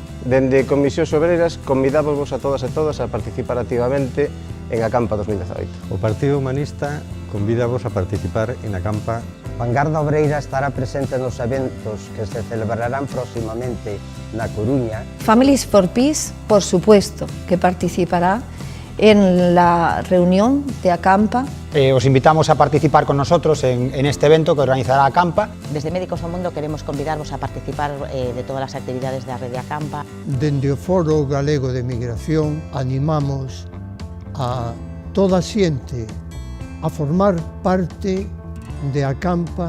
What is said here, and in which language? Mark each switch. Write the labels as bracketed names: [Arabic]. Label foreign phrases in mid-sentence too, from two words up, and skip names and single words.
[Galician] Dende Comisións Obreiras convidamos vos a todas e todas a participar activamente en Acampa 2018. O Partido Humanista convídavos a participar en Acampa. Vanguarda Obreira estará presente nos eventos que se celebrarán próximamente na Coruña. Families for Peace, [Spanish] por supuesto, que participará en la reunión de Acampa. Os invitamos a participar con nosotros en este evento que organizará Acampa. [Galician] Desde Médicos ao Mundo queremos convidarvos a participar de todas as actividades da rede Acampa. Dende o Foro Galego de Migración animamos a toda a xente a formar parte de Acampa.